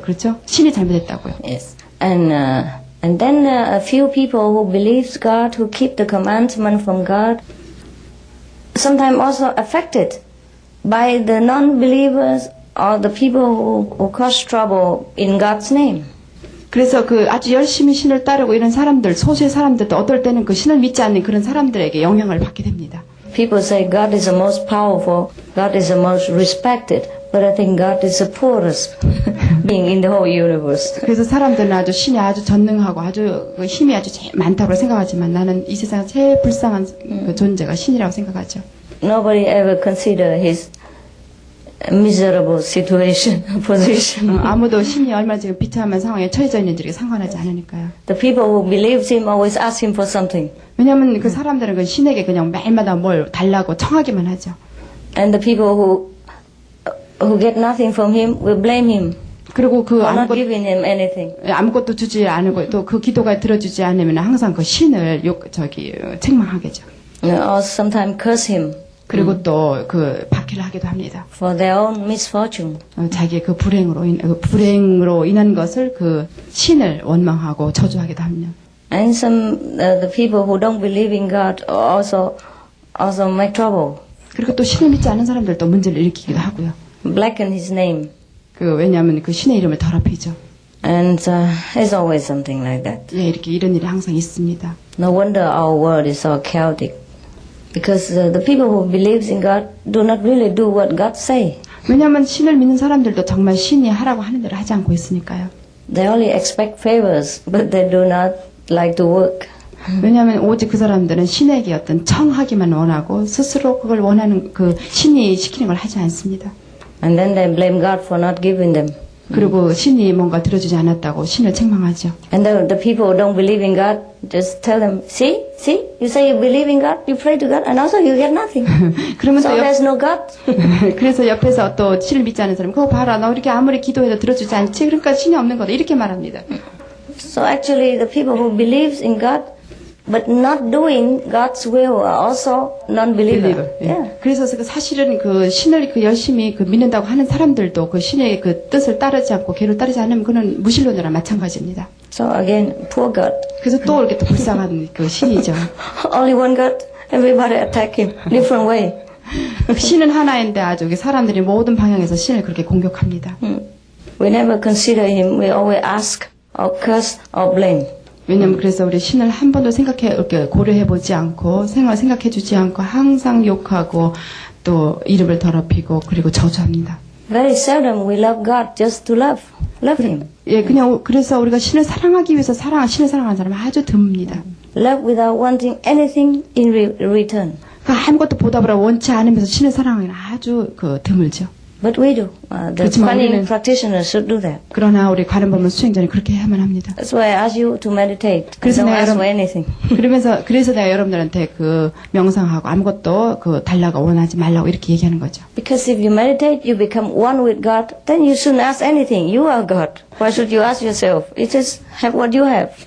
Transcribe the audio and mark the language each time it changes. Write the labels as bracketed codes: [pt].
[ko] 그렇죠? 신이 잘못했다고요. [en] Yes. And then a few people who believes God, who keep the commandment from God, sometimes also affected by the non-believers or the people who cause trouble in God's name. [ko] 그래서 그 아주 열심히 신을 따르고 이런 사람들, 소수의 사람들도 어떨 때는 그 신을 믿지 않는 그런 사람들에게 영향을 받게 됩니다. [en] People say God is the most powerful, God is the most respected, but I think God is the poorest being in the whole universe. [ko] 그래서 사람들은 아주 신이 아주 전능하고 아주 그 힘이 아주 제일 많다고 생각하지만 나는 이 세상 제일 불쌍한 그 존재가 신이라고 생각하죠. [en] Nobody ever consider his miserable situation, position. [ko] 아무도 신이 얼마나 지금 비참한 상황에 처해져 있는지를 상관하지 않으니까요. [en] The people who believes him always ask him for something. [ko] 왜냐하면 그 사람들은 그 신에게 그냥 매일마다 뭘 달라고 청하기만 하죠. [en] And the people who get nothing from him will blame him [ko] 그리고 그 [en] for not giving him anything. [ko] 아무것도 주지 않고 또 그 기도가 들어주지 않으면 항상 그 신을 책망하겠죠. [en] Or sometimes curse him [ko] 그리고 또 그 박해를 하기도 합니다. [en] for their own misfortune. [ko] 자기의 그 불행으로 인한 것을 그 신을 원망하고 저주하기도 합니다. [en] And some the people who don't believe in God also make trouble, [ko] 그리고 또 신을 믿지 않은 사람들도 문제를 일으키기도 하고요. [en] blacken his name, [ko] 왜냐하면 그 신의 이름을 더럽히죠. [en] and there's always something like that. [ko] 예, 이렇게 이런 일이 항상 있습니다. [en] No wonder our world is so chaotic, because the people who believes in God do not really do what God say. [ko] 왜냐하면 신을 믿는 사람들도 정말 신이 하라고 하는 대로 하지 않고 있으니까요. [en] They only expect favors, but they do not like to work. [ko] 왜냐하면 오직 그 사람들은 신에게 어떤 청하기만 원하고 스스로 그걸 원하는 그 신이 시키는 걸 하지 않습니다. [en] And then they blame God for not giving them. [ko] 그리고 신이 뭔가 들어주지 않았다고 신을 책망하죠. [en] And the people who don't believe in God just tell them, see, you say you believe in God, you pray to God, and also you get nothing. [ko] 그러면 [en] So [ko] 또 [en] there's no God. [ko] 그래서 옆에서 또 신을 믿지 않은 사람, 그거 봐라, 너 이렇게 아무리 기도해도 들어주지 않지, 그러니까 신이 없는 거다 이렇게 말합니다. [en] So actually the people who believes in God but not doing God's will are also non-believer. Yeah. [ko] 그래서 그 사실은 그 신을 그 열심히 그 믿는다고 하는 사람들도 그 신의 그 뜻을 따르지 않고 계를 따르지 않으면 그는 무신론자랑 마찬가지입니다. [en] So again, poor God. [ko] 그래서 또 이렇게 또 불쌍한 그 신이죠. [en] Only one God, everybody attack him different way. [ko] 신은 하나인데 아주 사람들이 모든 방향에서 신을 그렇게 공격합니다. [en] We never consider him. We always ask or curse or blame. [ko] 왜냐면 그래서 우리 신을 한 번도 이렇게 고려해보지 않고 생각해주지 않고 항상 욕하고 또 이름을 더럽히고 그리고 저주합니다. [en] Very seldom we love God just to love him. [ko] 예, 그냥 그래서 우리가 신을 사랑하기 위해서 신을 사랑하는 사람은 아주 드뭅니다. [en] Love without wanting anything in return. [ko] 그러니까 아무것도 보답을 원치 않으면서 신을 사랑하기는 아주 드물죠. [en] But we do. The Kuan practitioners should do that. [ko] 그러나 우리 관음법문 수행자는 그렇게 해야만 합니다. [en] That's why I ask you to meditate. Don't ask for anything. [ko] 그래서 내가 여러분들한테 명상하고 아무것도 달라고 원하지 말라고 이렇게 얘기하는 거죠. [en] Because if you meditate, you become one with God, then you shouldn't ask anything. You are God. Why should you ask yourself? You just have what you have.